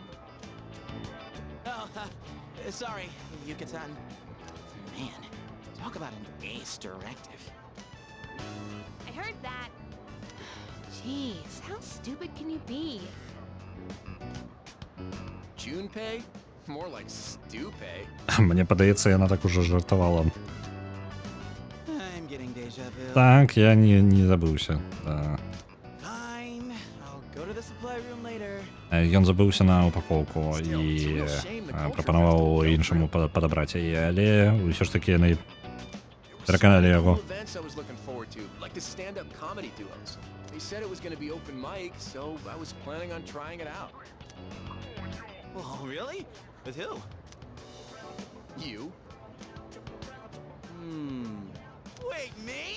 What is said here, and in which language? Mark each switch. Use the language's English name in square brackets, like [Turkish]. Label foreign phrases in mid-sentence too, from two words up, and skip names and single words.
[English] Oh, sorry, Yuka-san. Man, talk about an ace directive. I heard that. Jeez, how stupid can you be? Junpei? More like Stupay. [Belarusian] Мне падаецца, яна так ужо жартавала. [English] I'm getting deja vu. [Belarusian] Так, я не забыўся. [English] Fine. playroom later. [Belarusian] Ён забыўся на упакоўку і прапанаваў іншаму падабраць яе, але ўсё ж такі яны пераканалі яго. [English] Events I was looking forward to, like the stand-up comedy duos. They said it was going to be open mic, so I was planning on trying it out. Oh, really? With who? You? Wait, me?